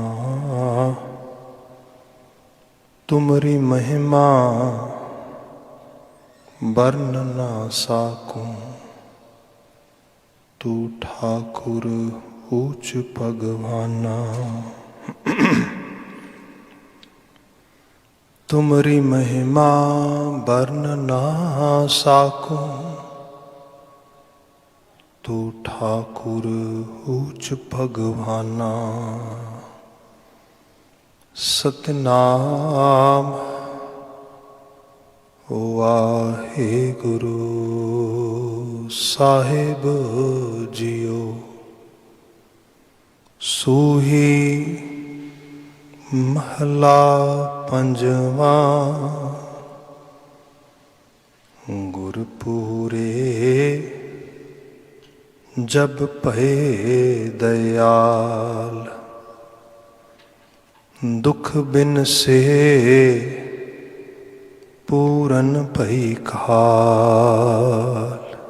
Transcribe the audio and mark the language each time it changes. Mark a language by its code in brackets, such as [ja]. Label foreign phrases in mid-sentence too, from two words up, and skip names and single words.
[pa] ਤੁਮਰੀ ਮਹਿਮਾ ਵਰਣ ਨਾ ਸਾਕੂੰ, ਤੂੰ ਠਾਕੁਰ ਊਚ ਭਗਵਾਨਾ। ਤੁਮਰੀ ਮਹਿਮਾ ਵਰਣ ਨਾ ਸਾਕੂੰ, ਤੂੰ ਠਾਕੁਰ ਊਚ ਭਗਵਾਨਾ। ਸਤਨਾਮ ਵਾਹਿਗੁਰੂ ਸਾਹਿਬ ਜੀਓ, ਸੂਹੀ ਮਹਲਾ ਪੰਜਵਾ। ਗੁਰਪੁਰੇ ਜਬ ਭਏ ਦਯਾਲ, ਦੁਖ ਬਿਨ ਸੇ ਪੂਰਨ ਭਈ ਖਾਲ।